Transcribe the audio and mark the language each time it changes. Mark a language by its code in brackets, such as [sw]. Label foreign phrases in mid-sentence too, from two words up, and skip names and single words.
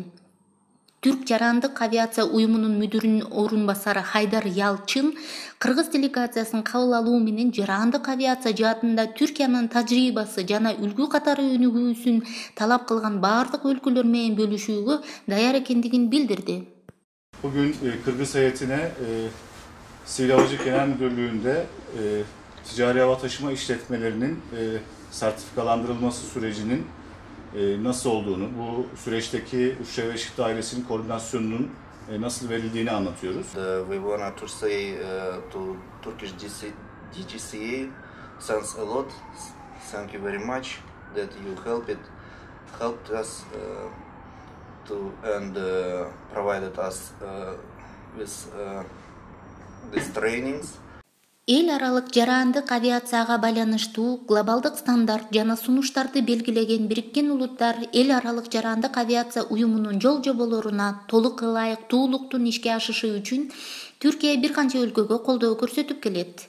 [ky] Түрк жарандык авиация уюмунун мүдүрүнүн орун басары Хайдар Ялчын Кыргыз делегациясын кабыл алуу менен жарандык авиация жаатында Түркиянын тажрыйбасы жана үлгү катары өнүгүүсүн талап кылган бардык өлкөлөр менен бөлүшүүгө даяр экендигин bildirdi. [tr] Bugün Kırgız heyetine Sivil Havacılık Genel Müdürlüğü'nde ticari hava taşıma işletmelerinin sertifikalandırılması sürecinin nasıl olduğunu, bu süreçteki Uçuşlar ve Işık Dairesi'nin koordinasyonunun nasıl verildiğini anlatıyoruz. [en] We want to say to Turkish DGCA, thanks a lot, thank you very much that you helped us and provided us with these trainings. [ky] Эл аралык жарандык авиацияга байланыштуу глобалдык стандарт жана сунуштарды белгилеген Бириккен Улуттар эл аралык жарандык авиация уюмунун жол жоболоруна толук ылайыктуулуктун ишке ашышы үчүн Түркия бир канча өлкөгө колдоо көрсөтүп келет.